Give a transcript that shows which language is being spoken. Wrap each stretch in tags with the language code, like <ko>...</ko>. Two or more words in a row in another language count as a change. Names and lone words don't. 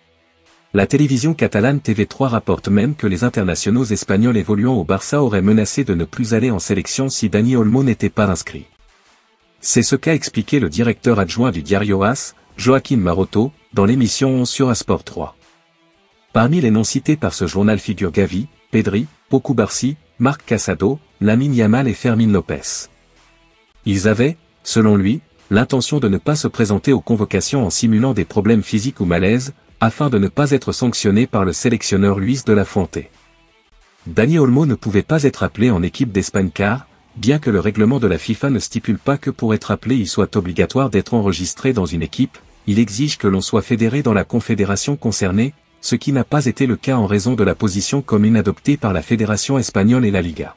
<fr>La télévision catalane TV3 rapporte même que les internationaux espagnols évoluant au Barça auraient menacé de ne plus aller en sélection si Dani Olmo n'était pas inscrit. C'est ce qu'a expliqué le directeur adjoint du Diario AS, Joaquim Maroto, dans l'émission 11 sur Asport 3. Parmi les noms cités par ce journal figurent Gavi, Pedri, Pau Cubarsí, Marc Casado, Lamine Yamal et Fermín López. Ils avaient, selon lui, l'intention de ne pas se présenter aux convocations en simulant des problèmes physiques ou malaises, afin de ne pas être sanctionné par le sélectionneur Luis de la Fuente. Dani Olmo ne pouvait pas être appelé en équipe d'Espagne car, bien que le règlement de la FIFA ne stipule pas que pour être appelé il soit obligatoire d'être enregistré dans une équipe, il exige que l'on soit fédéré dans la confédération concernée, ce qui n'a pas été le cas en raison de la position commune adoptée par la fédération espagnole et la Liga.</fr>